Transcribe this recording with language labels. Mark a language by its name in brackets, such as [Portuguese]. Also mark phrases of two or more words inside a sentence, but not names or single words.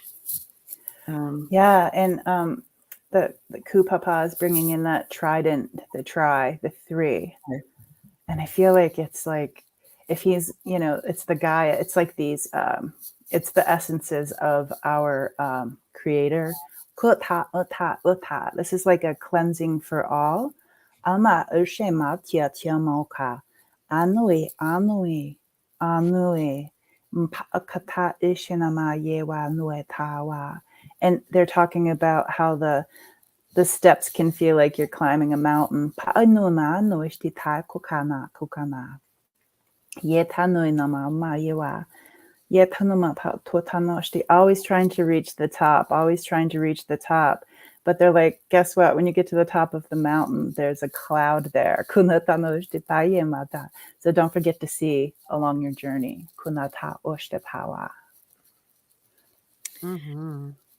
[English] Yeah, and the Kupapa is bringing in that trident, the 3. Okay. And I feel like it's like, if he's, it's the Gaia, it's like these, it's the essences of our creator. Kuta, uta, uta. This is like a cleansing for all. Ama ushe matia tiamoka. Anui, anui, anui. Mpakata ishinama yewa nuetawa. And they're talking about how the steps can feel like you're climbing a mountain. Paanuna noishtita kukana kukana. Yetanui nama yewa. Yetanuma totanoshti. Always trying to reach the top, always trying to reach the top. But they're like, guess what? When you get to the top of the mountain, there's a cloud there. Kunatanoshti tayemata. So don't forget to see along your journey. Kunata oshtepawa. Mm-hmm.